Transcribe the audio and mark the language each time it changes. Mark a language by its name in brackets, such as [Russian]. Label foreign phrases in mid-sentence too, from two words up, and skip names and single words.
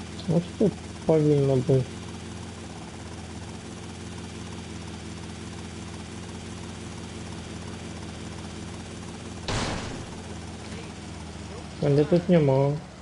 [Russian] Ну что повинно быть? [Ukrainian] Але тут нема.